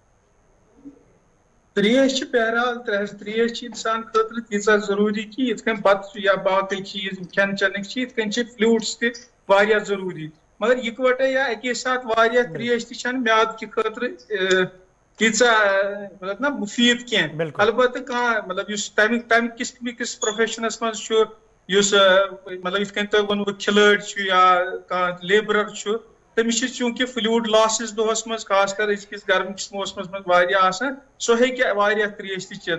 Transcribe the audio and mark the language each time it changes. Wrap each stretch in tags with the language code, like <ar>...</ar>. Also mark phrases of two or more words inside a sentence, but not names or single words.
<ks>تریش بہرحال تریش انسان خاطر تیژہ ضروری کہ یتھ کن بتہ یا باقی چیز کھین چنک یتھ کن فلوٹس تہ واریاہ ضروری، مگر اکوٹے یا اکی ساتھ واریاہ تریش تہ چھنہ میاد کہ خاطر تیژہ مطلب نا مفید کی، البتہ کانٛہہ مطلب تمہ کس پروفیشنس مز یُس مطلب یتھ کن تۄہہِ ووٚنوٕ کھلٲڑۍ یا کانٛہہ لیبرر چھُ، تٔمِس چھِ چوٗنٛکہِ فلوٗڈ لاسز دۄہس منٛز خاص کر أزکِس گرمکِس موسمس منٛز واریاہ آسان، سُہ ہیٚکہِ واریاہ تریش تہِ چٮ۪تھ۔</ks>